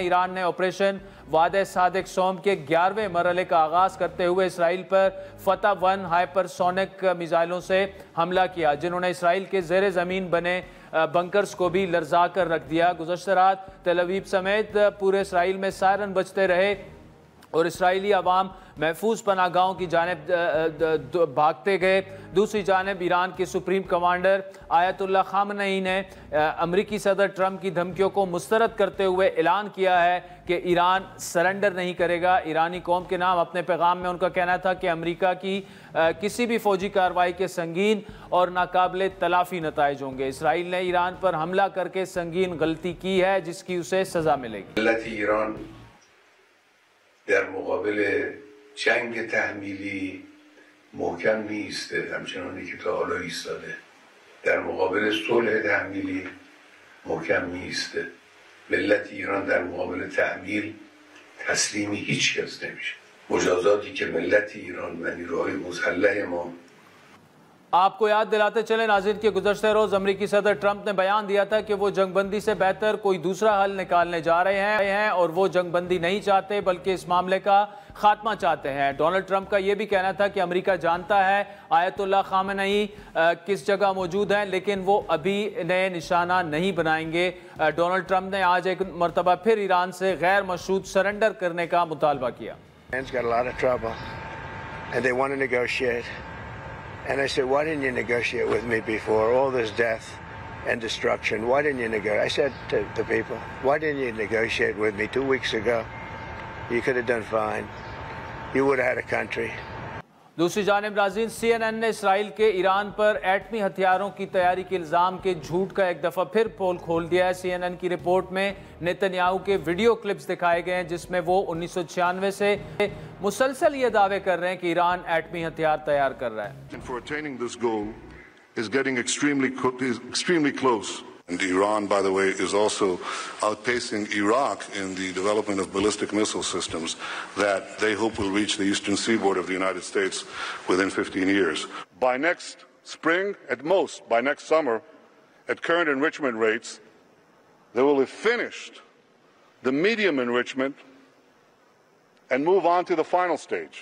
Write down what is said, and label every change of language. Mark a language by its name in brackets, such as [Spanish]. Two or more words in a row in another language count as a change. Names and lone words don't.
[Urdu] ایران نے آپریشن وعدہ صادق سوم کے 11ویں مرحلے کا آغاز کرتے ہوئے اسرائیل پر فتح 1 ہائپرسونک میزائلوں سے حملہ کیا، جنہوں نے اسرائیل کے زیر زمین بنے بنکرز کو بھی لرزا کر رکھ دیا. گزشتہ رات تل ابیب سمیت پورے اسرائیل میں سائرن بجتے رہے اور اسرائیلی عوام محفوظ پناہگاہوں کی جانب بھاگتے گئے۔ دوسری جانب ایران کے [English] supreme commander [Urdu] آیت اللہ خامنئی نے امریکی صدر ٹرمپ کی دھمکیوں کو مسترد کرتے ہوئے اعلان کیا ہے کہ ایران سرنڈر نہیں کرے گا۔ ایرانی قوم کے نام اپنے پیغام میں ان کا کہنا تھا کہ امریکہ کی کسی بھی فوجی کارروائی کے سنگین اور ناقابل تلافی نتائج ہوں گے۔ اسرائیل نے ایران پر حملہ کر کے سنگین غلطی کی ہے جس کی اسے سزا ملے گی۔ [Persian] ملت ایران در مقابل جنگ تحمیلی محکم می ایسته، همچنانی که تا حالا ایستاده. در مقابل صلح تحمیلی محکم می ایسته. ملت ایران در مقابل تحمیل تسلیم هیچ کس نمیشه. مجازاتی که ملت ایران و نیروهای مسلح ما [Urdu] آپ کو یاد دلاتے چلیں ناظرین کہ گزشتہ روز امریکی صدر ٹرمپ نے بیان دیا تھا کہ وہ جنگ بندی سے بہتر کوئی دوسرا حل نکالنے جا رہے ہیں اور وہ جنگ بندی نہیں چاہتے بلکہ اس معاملے کا خاتمہ چاہتے ہیں۔ ڈونلڈ ٹرمپ کا یہ بھی کہنا تھا کہ امریکہ جانتا ہے آیت اللہ خامنئی کس جگہ موجود ہیں لیکن وہ ابھی نئے نشانہ نہیں بنائیں گے۔ ڈونلڈ ٹرمپ نے آج ایک مرتبہ پھر ایران سے غیر مشروط سرنڈر کرنے کا مطالبہ کیا۔ [English] And I said, why didn't you negotiate with me before all this death and destruction? Why didn't you negotiate? I said to the people, why didn't you negotiate with me 2 weeks ago? You could have done fine. You would have had a country. [Urdu] دوسری جانب ناظرین سی این این نے اسرائیل کے ایران پر ایٹمی ہتھیاروں کی تیاری کے الزام کے جھوٹ کا ایک دفعہ پھر پول کھول دیا ہے۔ سی این این کی رپورٹ میں نیتنیاہو کے [English] video clips [Urdu] دکھائے گئے ہیں جس میں وہ 1996 سے مسلسل یہ دعوے کر رہے ہیں کہ ایران ایٹمی ہتھیار تیار کر رہا ہے۔ [English] For attaining this goal is getting extremely close. And Iran, by the way, is also outpacing Iraq in the development of ballistic missile systems that they hope will reach the eastern seaboard of the United States within 15 years. By next spring, at most, by next summer, at current enrichment rates, they will have finished the medium enrichment and move on to the final stage.